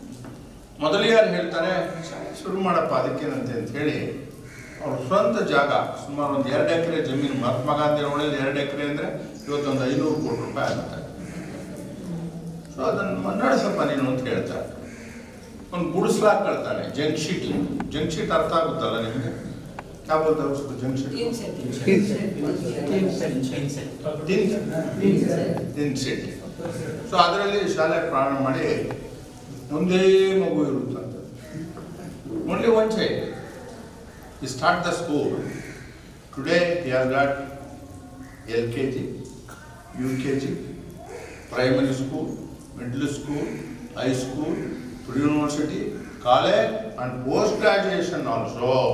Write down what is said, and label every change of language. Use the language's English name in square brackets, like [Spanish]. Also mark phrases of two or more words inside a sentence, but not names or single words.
[Kannada] ಮೊದಲಿಯಾರು ಹೇಳ್ತಾರೆ, ಶುರು ಮಾಡಪ್ಪ ಅದಕ್ಕೇನಂತೆ ಅಂತ ಹೇಳಿ ಅವ್ರ ಸ್ವಂತ ಜಾಗ ಸುಮಾರು ಒಂದು 2 ಎಕರೆ ಜಮೀನು, ಮಹಾತ್ಮ ಗಾಂಧಿ ರೋಡಲ್ಲಿ 2 ಎಕರೆ ಅಂದರೆ ಇವತ್ತೊಂದು 500 ಕೋಟಿ ರೂಪಾಯಿ ಆಗುತ್ತೆ. ಸೊ ಅದನ್ನು ನಡೆಸಪ್ಪ ನೀನು ಅಂತ ಹೇಳ್ತಾರೆ. ಒಂದು ಗುಡಿಸ್ಲಾಕ್ ಕಳ್ತಾನೆ [English] junk sheet [Kannada] ಅರ್ಥ ಆಗುತ್ತಲ್ಲ ನಿಮಗೆ? क्या बोलते हैं उसको? [English] junk sheet, tin sheet. [Kannada] ಸೊ ಅದರಲ್ಲಿ ಶಾಲೆ ಪ್ರಾರಂಭ ಮಾಡಿ ಒಂದೇ ಮಗು ಇರುತ್ತಂತೆ, [English] only one child. He start the school. Today he has got LKG, UKG, primary school, middle school, high school, pre-university, college and post-graduation also.